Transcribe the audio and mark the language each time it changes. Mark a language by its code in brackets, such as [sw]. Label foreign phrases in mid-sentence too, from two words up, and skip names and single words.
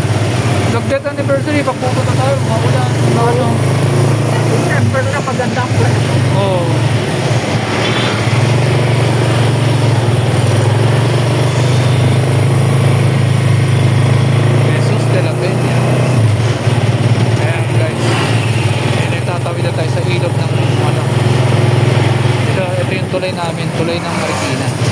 [tl] Nag- [en] death anniversary, [tl] pagpupunta tayo, makulan. December na maganda ang panahon. Oo. Jesus de la Peña. Ayan guys. Ayan, tatawid na tayo sa ilog ng ano. Ito yung tulay namin, tulay ng Marikina.